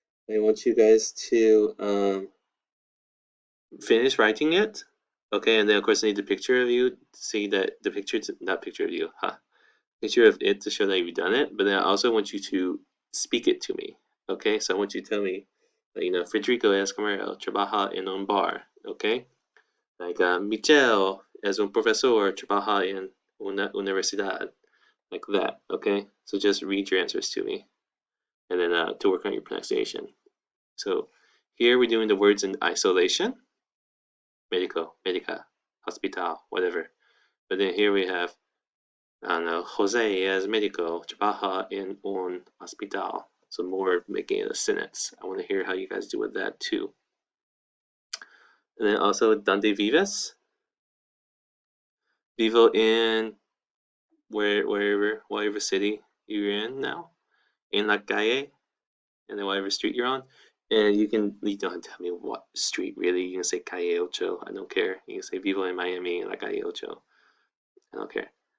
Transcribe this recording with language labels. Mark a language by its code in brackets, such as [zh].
[en] I want you guys to finish writing it. Okay, and then of course I need a picture of you to see that the picture, not picture of you, picture of it to show that you've done it. But then I also want you to speak it to me. Okay, so I want you to tell me, [es] Federico Escamero trabaja en un bar. [en] Okay, like [es] Michel es un profesor trabaja en una universidad. [en] Like that. Okay, so just read your answers to me, and then to work on your pronunciation. So here we're doing the words in isolation. Médico, médica, hospital, whatever. But then here we have, I don't know, [es] Jose es médico, trabaja en un hospital. [en] So more making it a sentence. I want to hear how you guys do with that too. And then also, [es] ¿dónde vives? [en] Vivo in wherever city you're in now. En la calle, and then whatever street you're on. And you don't have to tell me what street really. You can say Calle Ocho. I don't care. You can say Vivo in Miami, [es] en la Calle Ocho. [en] I don't care.